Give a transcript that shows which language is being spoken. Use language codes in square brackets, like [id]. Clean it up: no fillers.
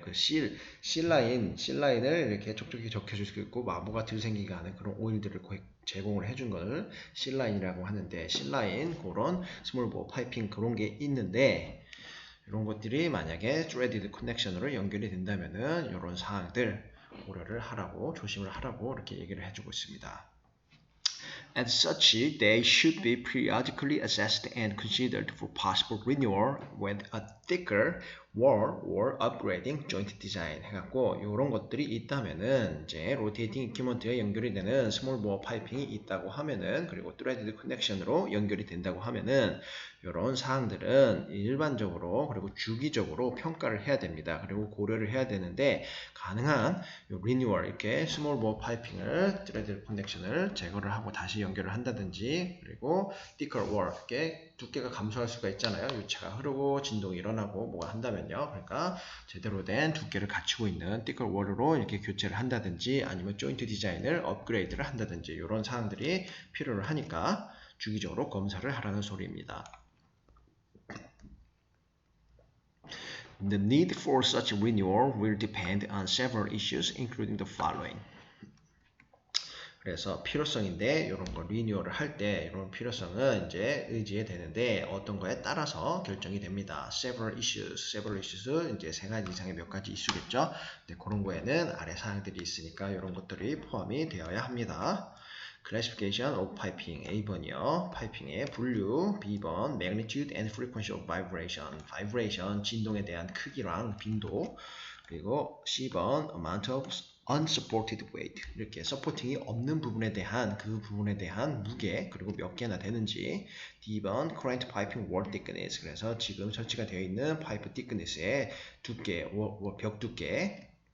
[ko] 그 실라인을 이렇게 촉촉히 적혀줄 수 있고 마모가 들 생기게 하는 그런 오일들을 제공을 해준 것을 실라인이라고 하는데, 실라인 그런 스몰 보어 파이핑 그런 게 있는데, 이런 것들이 만약에 threaded connection으로 연결이 된다면은 이런 사항들 고려를 하라고, 조심을 하라고 이렇게 얘기를 해주고 있습니다. [en] As such, they should be periodically assessed and considered for possible renewal with a thicker or upgrading joint design [ko] 해갖고 이런 것들이 있다면은 이제 rotating equipment에 연결이 되는 small bore piping이 있다고 하면은 그리고 threaded connection으로 연결이 된다고 하면은 이런 사항들은 일반적으로 그리고 주기적으로 평가를 해야 됩니다. 그리고 고려를 해야 되는데 가능한 renewal 이렇게 small bore piping을 threaded connection을 제거를 하고 다시 연결을 한다든지 그리고 thicker wall 이렇게 두께가 감소할 수가 있잖아요. 유체가 흐르고 진동이 일어나고 뭐가 한다면요. 그러니까 제대로 된 두께를 갖추고 있는 thicker wall로 이렇게 교체를 한다든지 아니면 joint 디자인을 업그레이드를 한다든지 이런 사항들이 필요를 하니까 주기적으로 검사를 하라는 소리입니다. [en] The need for such renewal will depend on several issues, including the following. [ko] 그래서 필요성인데 이런 거 리뉴얼을 할 때 이런 필요성은 이제 의지해 되는데 어떤 거에 따라서 결정이 됩니다. Several issues 이제 세 가지 이상의 몇 가지 이슈겠죠. 근데 그런 거에는 아래 사항들이 있으니까 이런 것들이 포함이 되어야 합니다. [en] Classification of piping A번이요. [ko] 파이핑의 분류 B번 [en] Magnitude and frequency of vibration [ko] 진동에 대한 크기랑 빈도 그리고 C번 [en] Amount of unsupported weight [ko] 이렇게 서포팅이 없는 부분에 대한 그 부분에 대한 무게 그리고 몇 개나 되는지 D번 current piping wall thickness 그래서 지금 설치가 되어 있는 파이프 thickness의 두께 벽 두께